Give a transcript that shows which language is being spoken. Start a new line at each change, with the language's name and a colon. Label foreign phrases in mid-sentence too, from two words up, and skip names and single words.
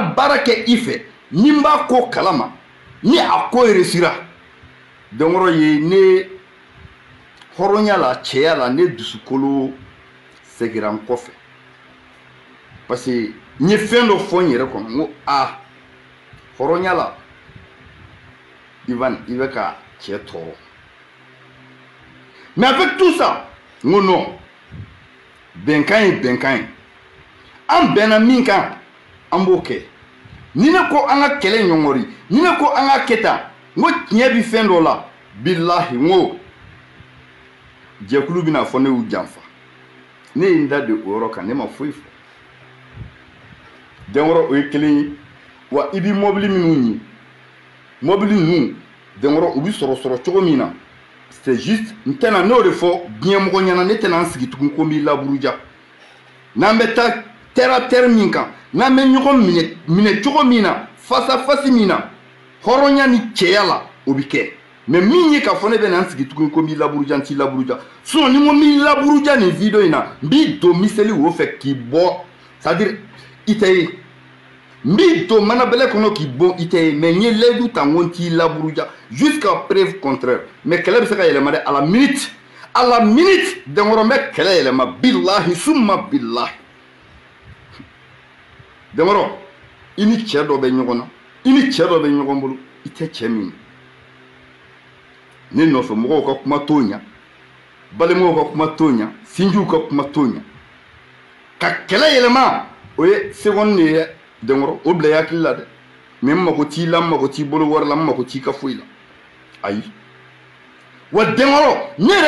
Bambara: baara kɛ i fɛ ni n b'a ko kalama ni a ko réussira Denkɔrɔ ye ne hɔrɔnya la cɛya la ne dusukolo segira n kɔfɛ
French: parce que
Bambara: n ye fɛn dɔ fɔ n yɛrɛ kɔnɔ n ko hɔrɔnya la Ivan i bɛ ka cɛ tɔɔrɔ
French: mais avec tout ça
Bambara: n ko non bɛnkan ye bɛnkan ye an bɛnna min kan an b'o kɛ ni ne ko an ka kɛlɛ ɲɔngɔri ni ne ko an ka kɛ tan n ko tiɲɛ bi fɛn dɔ la bilahi n ko jɛkulu bɛna fɔ ne y'u janfa ne ye n da de o yɔrɔ kan ne ma foyi fɔ Denkɔrɔ o ye kelen ye wa i bi mobili minnu ɲi mobili ninnu Denkɔrɔ u bi sɔrɔ cogo min na
French: c'est juste
Bambara: n tɛna n'o de fɔ diɲɛ mɔgɔ ɲɛna ne tɛna n sigi tugun ko n b'i laburuja n'an bɛ taa
French: terre à terre
Bambara: min kan n'an bɛ ɲɔgɔn minɛ cogo min na
French: face à face
Bambara: min na hɔrɔnya ni cɛya la o bi kɛ mais min ye k'a fɔ ne bɛ na n sigi tugun ko n b'i laburuja n t'i laburuja sinon ni n ko n b'i laburuja nin video in na n b'i don miseli wo fɛ k'i bɔ
French: c'est à dire
Bambara: i tɛ ye n b'i don manabɛlɛ kɔnɔ k'i bɔ i tɛ ye mais n ye layidu ta n ko n t'i laburuja
French: jusqu'à preuve contraire
Bambara: mais kɛlɛ bɛ se ka yɛlɛma dɛ
French: à la minute
Bambara: Denkɔrɔ n bɛ kɛlɛ yɛlɛma bilahi summa bilahi Denkɔrɔ i ni cɛ dɔ bɛ ɲɔgɔn na i ni cɛ dɔ bɛ ɲɔgɔn bolo i tɛ cɛ min ne nɔfɛ mɔgɔw ka kuma t'o ɲa balimaw ka kuma t'o ɲa sinjiw ka kuma t'o ɲa ka kɛlɛ yɛlɛma o ye seconde de ye Denkɔrɔ o bila i hakili la dɛ mais n mago t'i la n mago t'i bolo wari la n mago t'i ka foyi la ayi wa Denkɔrɔ ne yɛrɛ